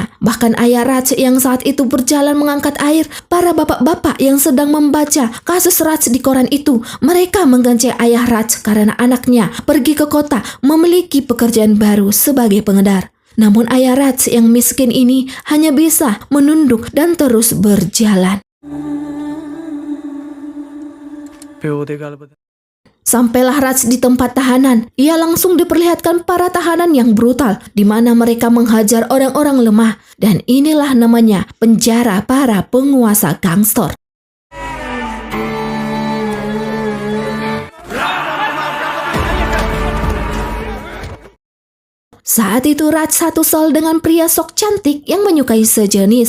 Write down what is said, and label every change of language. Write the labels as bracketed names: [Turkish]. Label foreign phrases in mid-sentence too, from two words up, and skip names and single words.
[Indonesian] Bahkan ayah Raj yang saat itu berjalan mengangkat air, para bapak-bapak yang sedang membaca kasus Raj di koran itu, mereka mengganceng ayah Raj karena anaknya pergi ke kota memiliki pekerjaan baru sebagai pengedar. Namun ayah Raj yang miskin ini hanya bisa menunduk dan terus berjalan. [Punjabi] ਪਿਓ ਦੇ ਗੱਲ ਬਤਾ [Indonesian] Sampailah Raj di tempat tahanan, ia langsung diperlihatkan para tahanan yang brutal, di mana mereka menghajar orang-orang lemah. Dan inilah namanya penjara para penguasa gangster. Saat itu Raj satu sel dengan pria sok cantik yang menyukai sejenis.